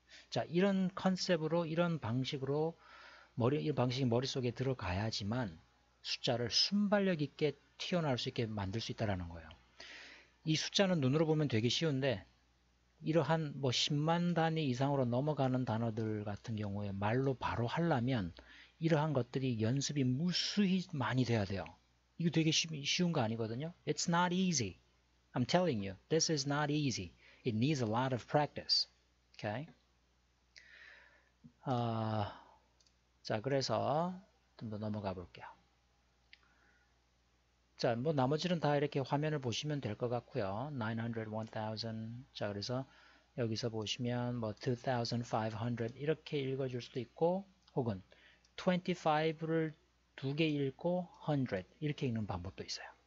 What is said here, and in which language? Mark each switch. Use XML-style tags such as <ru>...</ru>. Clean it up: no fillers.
<ko>자, 이런 컨셉으로, 이런 방식으로 이 방식이 머릿속에 들어가야지만 숫자를 순발력 있게 튀어나올 수 있게 만들 수 있다는 거예요. 이 숫자는 눈으로 보면 되게 쉬운데 이러한 뭐 10만 단위 이상으로 넘어가는 단어들 같은 경우에 말로 바로 하려면 이러한 것들이 연습이 무수히 많이 돼야 돼요. 이거 되게 쉬운 거 아니거든요.</ko> <en>It's not easy. I'm telling you, this is not easy. It needs a lot of practice. Okay?</en> <ko>자, 그래서 좀 더 넘어가 볼게요. 자, 뭐 나머지는 다 이렇게 화면을 보시면 될 것 같고요. 900, 1000. 자, 그래서 여기서 보시면 뭐 2500 이렇게 읽어줄 수도 있고 혹은 25를 2개 읽고 100 이렇게 읽는 방법도 있어요.</ko>